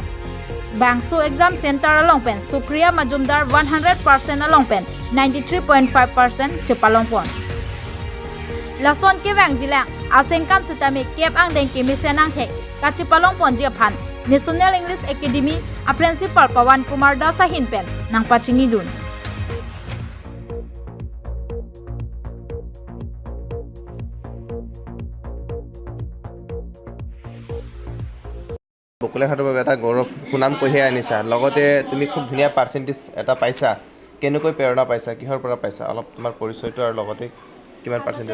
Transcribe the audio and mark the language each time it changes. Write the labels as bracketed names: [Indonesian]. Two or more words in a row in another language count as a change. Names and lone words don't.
[Karbi] Bangso Exam Center along pen Supriya Majumdar 100% along pen 93.5% cepa longpon. Lason ke bang jilang asengkan setami kep ang deng kimi senang hek kacipalong pon jiaphan National English Academy a principal Pawan Kumar Dasahin pen nang pachingi dun. [Assamese] বকুলাঘাটৰ বাবে এটা গৌৰৱ সুনাম কঢ়িয়াই আনিছা লগতে তুমি খুব ধুনীয়া পাৰ্চেণ্টেজ এটা পাইছা কেনেকৈ প্ৰেৰণা পাইছা কিহৰ পৰা পাইছা অলপ তোমাৰ পৰিচয়টো আৰু লগতে কিমান পাৰ্চেণ্টেজ